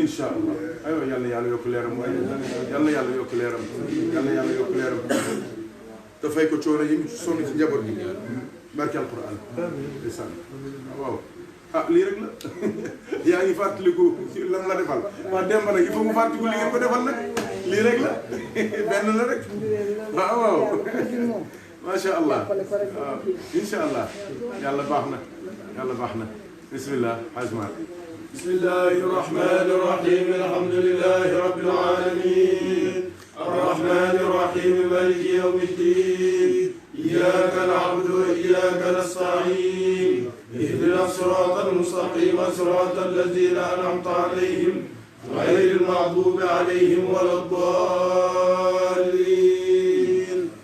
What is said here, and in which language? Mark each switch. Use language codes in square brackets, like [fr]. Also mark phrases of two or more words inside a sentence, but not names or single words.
[ar] إن شاء الله [wo] aywa yàlla yokk leeram waaye yàlla yokk leeram yàlla yokk leeram te fay ko coono yi mu sonn ci njaboot bi barke alquran ndeysaan waaw ah lii rek la yaa ngi fàttaliku ci lan la defal waa Demba nag [fr] il faut [wo] mu fàttaliku li ngeen ko defal nag lii rek la benn la rek waaw [ar] ما شاء الله [wo] waaw [ar] إن شاء الله [wo] yàlla baax na bismillah Hajj [ar] بسم الله الرحمن الرحيم الحمد لله رب العالمين الرحمن الرحيم مالك يوم الدين إياك نعبد وإياك نستعين اهدنا الصراط المستقيم صراط الذين أنعمت عليهم غير المغضوب عليهم ولا الضالين